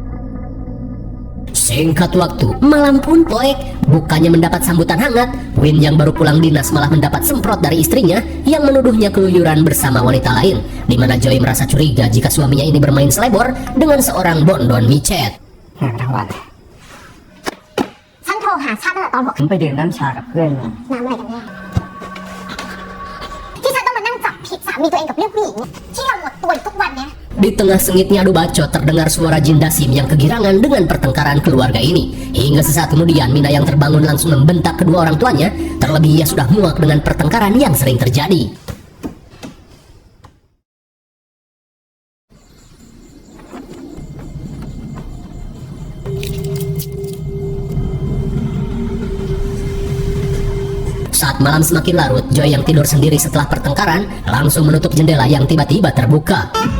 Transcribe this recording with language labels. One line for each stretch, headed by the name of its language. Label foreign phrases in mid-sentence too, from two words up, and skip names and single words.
Indonesian: Singkat waktu, malam pun poek. Bukannya mendapat sambutan hangat, Win yang baru pulang dinas malah mendapat semprot dari istrinya yang menuduhnya keluyuran bersama wanita lain, di mana Joy merasa curiga jika suaminya ini bermain selebor dengan seorang bondon micet.
Thai: ฉันโทรหาชาตั้งแต่ตอน ผมไปดื่มน้ำชากับเพื่อนมา น้ำอะไรกันแน่ที่ฉันต้องมานั่งจับผิดสามีตัวเองกับเรื่องผู้หญิงเนี่ยที่เราหมดตัวอยู่ทุกวันเนี้ย
Indonesian: Di tengah sengitnya adu bacot terdengar suara Jin Dasim yang kegirangan dengan pertengkaran keluarga ini. Hingga sesaat kemudian Mina yang terbangun langsung membentak kedua orang tuanya. Terlebih ia sudah muak dengan pertengkaran yang sering terjadi. Saat malam semakin larut, Joy yang tidur sendiri setelah pertengkaran langsung menutup jendela yang tiba-tiba terbuka.